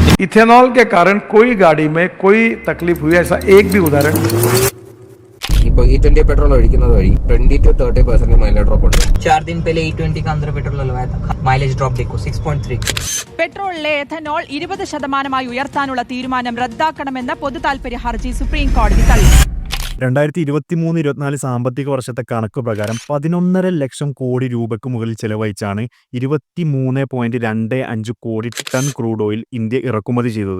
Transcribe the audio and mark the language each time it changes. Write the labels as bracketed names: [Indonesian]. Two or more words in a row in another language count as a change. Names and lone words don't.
[Hindi] इथेनॉल के कारण कोई गाड़ी में कोई तकलीफ हुई ऐसा एक भी उदाहरण नहीं। [Malayalam] ഇപ്പോൾ E20 पेट्रोल ഒഴിക്കുന്നത് വഴി 20-30% [English] mileage drop [Malayalam] ഉണ്ട്. [Hindi] 4 दिन पहले E20 का अंदर पेट्रोल डलवाया था, [English] mileage drop [Hindi] देखो 6.3। [Malayalam] പെട്രോളിലെ എഥനോൾ 20% ഉയർത്താനുള്ള തീരുമാനം റദ്ദാക്കണമെന്ന പൊതുതാൽപര്യ ഹർജി സുപ്രീം കോടതി തള്ളി. 2023-24 സാമ്പത്തിക വർഷത്തെ കണക്ക് പ്രകാരം 11.5 ലക്ഷം കോടി രൂപയ്ക്ക് മുകളിൽ ചെലവഴിച്ചാണ് 23.25 കോടി ടൺ [English] crude oil [Malayalam] ഇന്ത്യ ഇറക്കുമതി ചെയ്തത്.